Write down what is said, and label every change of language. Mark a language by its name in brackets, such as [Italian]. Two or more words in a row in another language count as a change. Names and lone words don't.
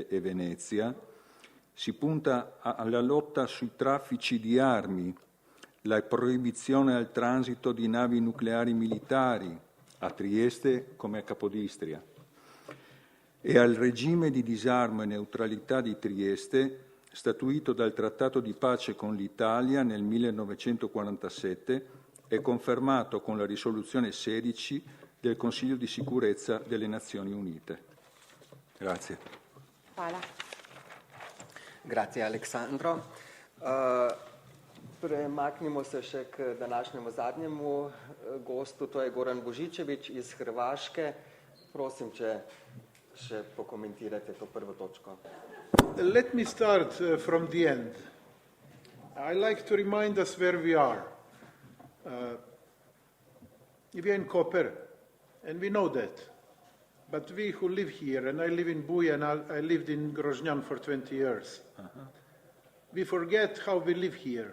[Italian] e Venezia, si punta alla lotta sui traffici di armi, la proibizione al transito di navi nucleari militari, a Trieste come a Capodistria, e al regime di disarmo e neutralità di Trieste, statuito dal Trattato di pace con l'Italia nel 1947 e confermato con la risoluzione 16 del Consiglio di sicurezza delle Nazioni Unite. Grazie. [Slovenian] Hvala. [Italian] Grazie, [Slovenian] Aleksandro. Premaknimo se še k današnjemu zadnjemu gostu, to je Goran Božičević iz Hrvaške. Prosim, če še pokomentirate to prvo točko. [English] Let me start from the end. I like to remind us where we are. We are in Koper, and we know that. But we who live here, and I live in Buja, and I lived in Groznan for 20 years, we forget how we live here.